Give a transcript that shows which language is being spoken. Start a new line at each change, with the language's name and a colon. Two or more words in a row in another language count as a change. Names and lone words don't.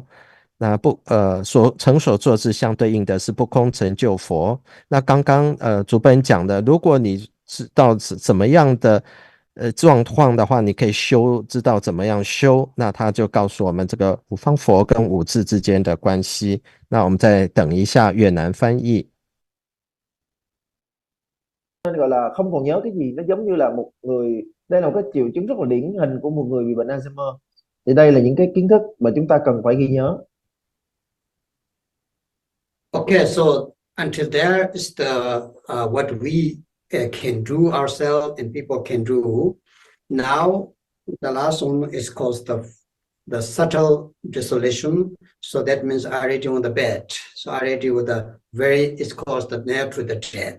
Chinese: 那成所作智相对应的是不空成就佛。那刚刚主本讲的，如果你知道怎么样的状况的话，你可以修，知道怎么样修。那他就告诉我们这个五方佛跟五字之间的关系。那我们再等一下越南翻译。
Vietnamese: Gọi là không còn nhớ cái gì, nó giống như là một người, đây là một cái triệu chứng rất là điển hình của một người bị bệnh Alzheimer. Thì đây là những cái kiến thức mà chúng ta cần phải ghi nhớ.
English: Okay, so until there is the what we can do ourselves and people can do. Now the last one is called the subtle dissolution. So that means already on the bed. So already with the it's called the near to the death.